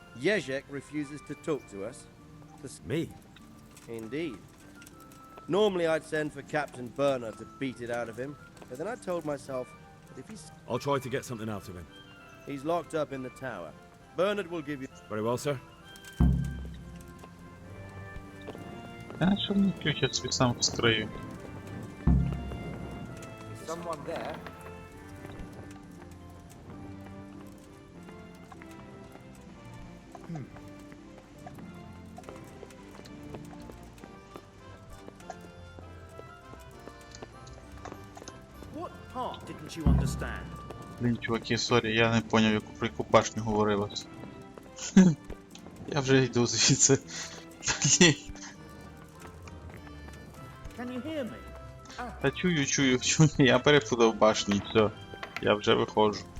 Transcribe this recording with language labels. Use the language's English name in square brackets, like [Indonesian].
[English] Jezek refuses to talk to us. Me? Indeed. Normally I'd send for Captain Burner to beat it out of him, but then I told myself that if he's... I'll try to get something out of him. He's locked up in the tower. Bernard will give you... Very well, sir. [Ukrainian] А що мені ключ, я собі сам вскрию. [English] Is someone there? What part didn't you understand? [Ukrainian] Блін, чуваки, сорі, я не поняв, про яку башню говорилось. Я вже йду звідси. Блін. [English] Can you hear me? [Ukrainian] Та чую, я переплутав башні, все. Я вже виходжу.